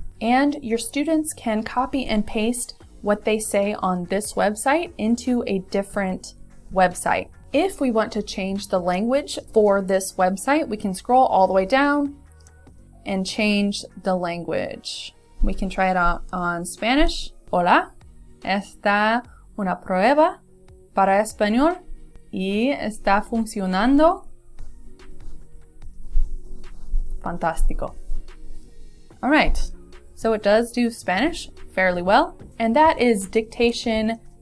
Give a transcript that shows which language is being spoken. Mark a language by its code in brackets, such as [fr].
[en] And your students can copy and paste what they say on this website into a different website. If we want to change the language for this website, we can scroll all the way down and change the language. We can try it out on Spanish. [es] Hola, esta una prueba para español y está funcionando. Fantástico. [en] All right, so it does do Spanish fairly well, and that is dictation.io.